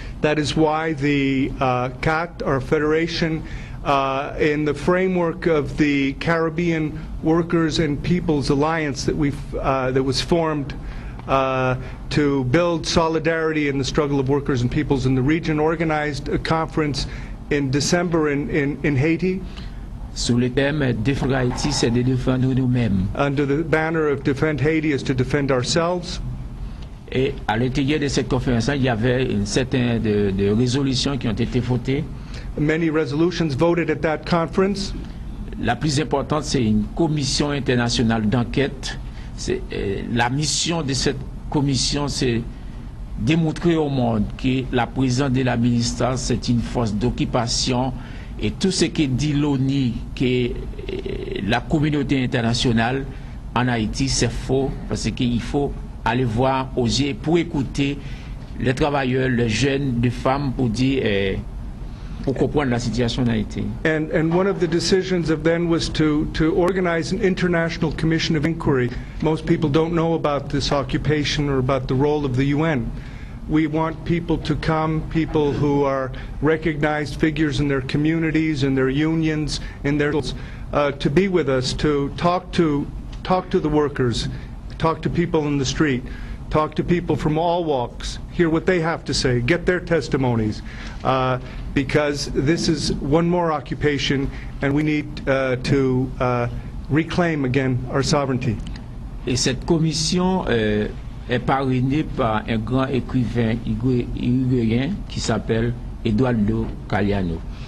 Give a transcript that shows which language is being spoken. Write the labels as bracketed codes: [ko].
[en] That is why the CAT, our federation, in the framework of the Caribbean Workers and Peoples Alliance that was formed to build solidarity in the struggle of workers and peoples in the region, organized a conference in December in Haiti. [fr] Sous le thème Défendre Haïti, c'est de défendre nous-mêmes. [en] Under the banner of Defend Haiti is to defend ourselves. [fr] Et à l'intérieur de cette conférence, il y avait une certaine de résolutions qui ont été votées. [en] Many resolutions voted at that conference. [fr] La plus importante, c'est une commission internationale d'enquête. La mission de cette commission, c'est démontrer au monde que la présence de la MINUSTA, c'est une force d'occupation, et tout ce que dit l'ONU, que la communauté internationale en Haïti, c'est faux, parce qu'il faut aller voir aux yeux pour écouter les travailleurs, les jeunes, les femmes, pour dire, pour comprendre la situation en Haïti. [en] And one of the decisions of then was to organize an international commission of inquiry. Most people don't know about this occupation or about the role of the UN. We want people to come, people who are recognized figures in their communities, in their unions, in their to be with us, to talk to the workers, talk to people in the street, talk to people from all walks, hear what they have to say, get their testimonies, because this is one more occupation, and we need to reclaim again our sovereignty. [fr] Et cette commission est parrainée par un grand écrivain uruguayen qui s'appelle Eduardo Galeano.